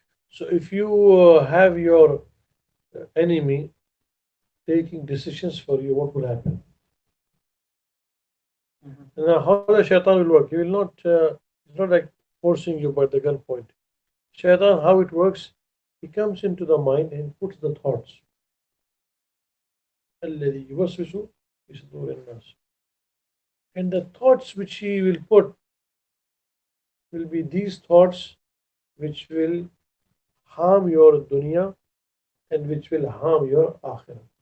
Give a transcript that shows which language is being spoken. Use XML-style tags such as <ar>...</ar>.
<en>So if you have your enemy taking decisions for you, what will happen? And now how the shaitan will work? He will not, it's not like forcing you by the gunpoint. Shaitan, how it works, he comes into the mind and puts the thoughts.</en> <ar>الذي يوسوس في صدور الناس.</ar> <en>And the thoughts which he will put will be these thoughts which will harm your dunya and which will harm your akhirah.</en>